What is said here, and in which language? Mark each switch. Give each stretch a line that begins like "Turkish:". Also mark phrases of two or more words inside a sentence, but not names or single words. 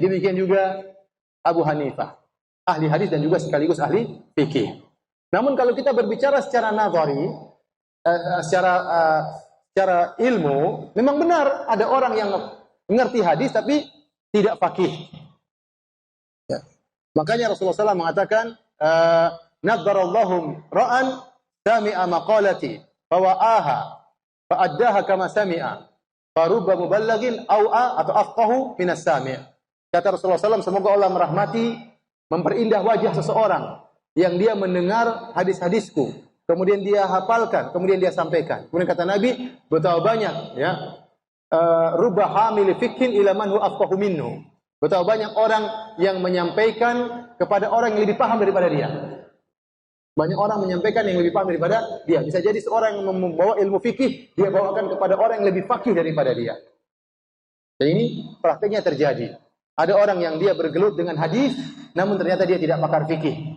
Indonesian: Demikian juga Abu Hanifah, ahli hadis dan juga sekaligus ahli fikih. Namun kalau kita berbicara secara nazari, secara ilmu, memang benar ada orang yang mengerti hadis tapi tidak faqih. Ya. Makanya Rasulullah SAW mengatakan,
Arabic: "نضر الله امرأ سمع مقالتي فوعاها فأداها كما سمع فرب مبلغ أوعى atau أفقه من السامع'."
Indonesian: Kata Rasulullah SAW, semoga Allah merahmati, memperindah wajah seseorang yang dia mendengar hadis-hadisku, kemudian dia hafalkan, kemudian dia sampaikan. Kemudian kata Nabi, betapa banyak ya,
Arabic: رب حامل فقه إلى من هو أفقه منه.
Indonesian: Betapa banyak orang yang menyampaikan kepada orang yang lebih paham daripada dia. Banyak orang menyampaikan yang lebih paham daripada dia. Bisa jadi seorang yang membawa ilmu fikih, dia bawakan kepada orang yang lebih fakih daripada dia. Dan ini praktiknya terjadi. Ada orang yang dia bergelut dengan hadis, namun ternyata dia tidak pakar fikih.